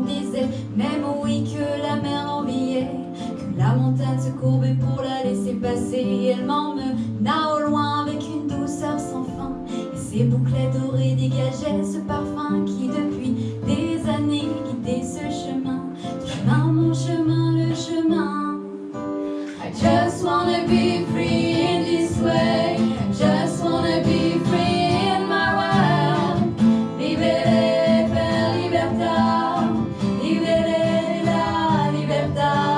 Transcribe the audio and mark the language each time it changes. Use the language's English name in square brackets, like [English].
[French] On me disait même oui que la mer l'enviait, que la montagne se courbait pour la laisser passer. Elle m'emmena au loin avec une douceur sans fin et ses bouclets dorés dégageaient ce parfum qui depuis des années guidait ce chemin. Ton chemin, mon chemin, le chemin. [English] I just wanna be free in this way. I just wanna be free in my world. [Italian] Vivere per libertà, vivere la libertà.